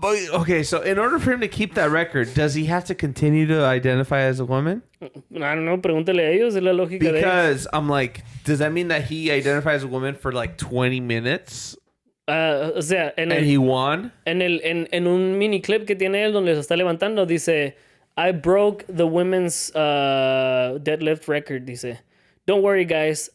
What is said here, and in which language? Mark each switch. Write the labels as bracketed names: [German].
[English] Okay, so in order for him to keep that record, does he have to continue to identify as a woman? I don't know, [Spanish] pregúntale a ellos, es la lógica de ellos. [English] Because I'm like, does that mean that he identifies as a woman for like 20 minutes [Spanish] O sea, [English] and he won? [Spanish] en un mini clip que tiene él donde se está levantando, dice, [English] I broke the women's deadlift record, [Spanish] dice. [English] Don't worry, guys.